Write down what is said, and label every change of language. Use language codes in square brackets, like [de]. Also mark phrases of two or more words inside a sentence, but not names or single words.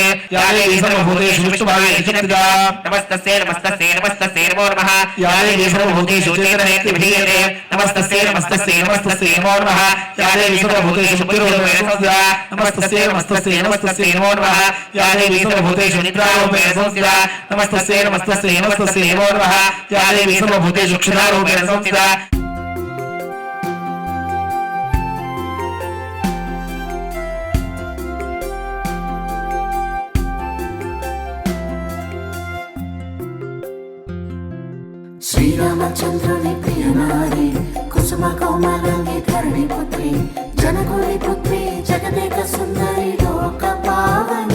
[sa] या देवी सर्वभूतेषु विष्णुभावेन चिन्तिता नमस्तस्यै नमस्तस्यै नमस्तस्यै नमो नमः या देवी सर्वभूतेषु चेतनेति विधीयते नमस्तस्यै नमस्तस्यै नमस्तस्यै नमो नमः या देवी सर्वभूतेषु बुद्धिरूपेण संस्थिता नमस्तस्यै नमस्तस्यै नमस्तस्यै नमो नमः या देवी सर्वभूतेषु निद्रारूपेण संस्थिता नमस्तस्यै नमस्तस्यै नमस्तस्यै नमो नमः या देवी सर्वभूतेषु क्षुधारूपेण संस्थिता [te] శ్రీరామచంద్రుని ప్రియనారి కుసుమ కోమలంగి ధరణి పుత్రి జనకుని పుత్రి జగదేక సుందరి లోక పావని